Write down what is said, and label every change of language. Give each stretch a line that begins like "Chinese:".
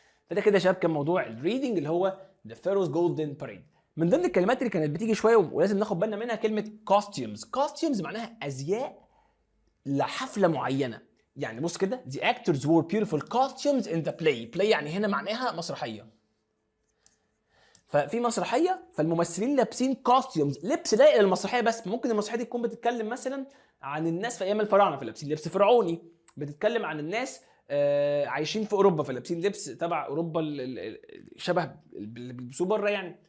Arabic: فده كده يا شباب كان موضوع الريدنج اللي هو ذا فيروز جولدن باريد. من ضمن الكلمات اللي كانت بتيجي شويه ولازم ناخد بالنا منها كلمه costumes. costumes معناها ازياء لحفله معينه.
English: يعني بص كده the actors wore beautiful costumes in the play.
Arabic: play يعني هنا معناها مسرحيه. ففي مسرحيه فالممثلين لابسين costumes، لبس لايق للمسرحيه، بس ممكن المسرحيه دي تكون بتتكلم مثلا عن الناس في ايام الفراعنه فلابسين لبس فرعوني، بتتكلم عن الناس عايشين في اوروبا فلابسين لبس تبع اوروبا شبه اللي بيلبسوه بره يعني.